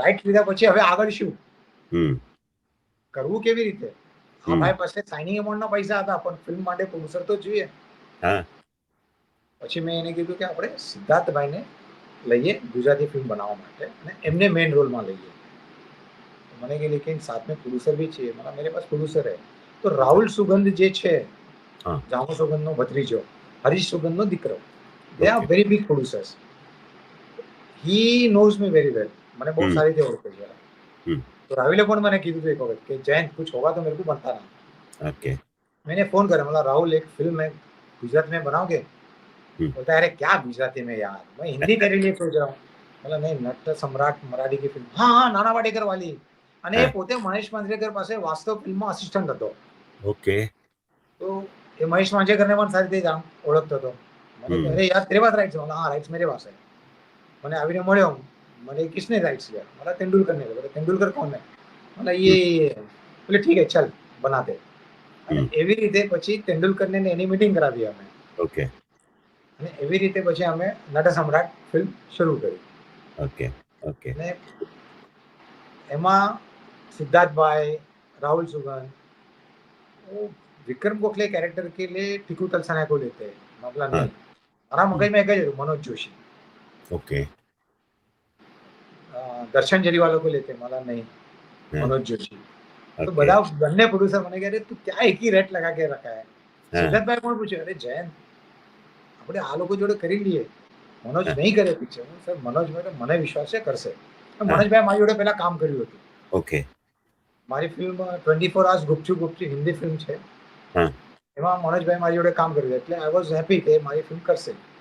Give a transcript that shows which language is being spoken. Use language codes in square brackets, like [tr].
[gu] Rights લીધા પછી હવે આગળ શું हम्म, કરવું, કેવી રીતે? આ हम्म, ભાઈ પાસે સાઇનિંગ અમાઉન્ટના પૈસા હતા, પણ ફિલ્મ માટે પ્રોડ્યુસર તો જોઈએ. [hi] हाँ [gu] પછી મેં એને કીધું કે આપણે સિદ્ધાર્થભાઈને લઈએ ગુજરાતી ફિલ્મ બનાવવા માટે અને એમને મેઇન રોલમાં લઈએ. તો મને કે [hi] લેકિન साथ में प्रोड्यूसर भी चाहिए. मला मेरे पास प्रोड्यूसर है. [gu] તો રાહુલ સુગંધ જે છે, [hi] हाँ [gu] જામુ સુગંધનો ભત્રીજો, હરીશ સુગંધનો દીકરો, [en] They are okay very big producers. He knows me very well. [gu] મને બહુ हम्म સારી રીતે ઓળખે છે. हम्म [hi] तो राहुल [gu] પણ મને કીધું હતું એક વખત કે [hi] जयंत कुछ होगा तो मेरे को बताना. [en] okay [hi] मैंने फोन करा, बोला राहुल एक फिल्म है गुजरात में बनाओगे? हम्म बोलता है, अरे क्या गुजराती में यार, मैं हिंदी तेरे लिए सोच रहा हूँ. बोला नहीं, नट सम्राट मराठी की फिल्म, हाँ हाँ नाना पाटेकर वाली. [gu] અને એ [hi] हाँ [gu] પોતે મહેશ માંજરેકર પાસે વાસ્તવ ફિલ્મમાં અસિસ્ટન્ટ હતો. [en] okay [gu] તો એ મહેશ માંજરેકરને પણ સારી રીતે ઓળખતો હતો. મને કે हम्म [hi] अरे यार तेरे पास राइट्स है? बोला हाँ राइट्स मेरे पास है. [gu] મને આવીને મળ્યો. મને [hi] किसने राइट्स लिया? बोला तेंदुलकर ने. बोला तेंदुलकर कौन है? बोला हम्म ये. बोले ठीक है चल बनाते. અને हम्म [gu] એવી રીતે પછી તેંડુલકરને ને એની મીટિંગ કરાવી અમે. [en] okay [gu] અને એવી રીતે પછી અમે નટ સમ્રાટ ફિલ્મ શરૂ કરી. [en] okay okay [hi] અને એમાં सिद्धार्थभाई, राहुल सुगन, वो विक्रम गोखले कैरेक्टर के लिए टीकू तलसाना को लेते हैं. मैं बोला हाँ नहीं, [gu] મારા हम्म, મગજમાં એક જ હતું, मनोज जोशी. [en] okay [hi] दर्शन जरीवाला को लेते हैं, मला नहीं, हाँ मनोज जोशी. तो [en] okay [gu] બધા બંને પ્રોડ્યુસર મને કહે તું [hi] क्या एक ही रेट लगा के रखा है. हाँ [gu] સિદ્ધાર્થભાઈ પણ પૂછ્યું, અરે જયંત આપણે આ લોકો જોડે કરી લઈએ, મનોજ [hi] हाँ [gu] નહીં કરે પિક્ચર. સર મનોજ મને વિશ્વાસ છે કરશે. [hi] हाँ [gu] મનોજભાઈ મારી જોડે પહેલા કામ કર્યું હતું. [en] okay [gu] મારી ફિલ્મ 24 આવર્સ ગુપચુપ ગુપચુપ હિન્દી ફિલ્મ છે, [hi] हाँ [gu] એમાં મનોજભાઈ મારી જોડે કામ કર્યું, એટલે [en] I was happy [gu] કે મારી ફિલ્મ કરશે.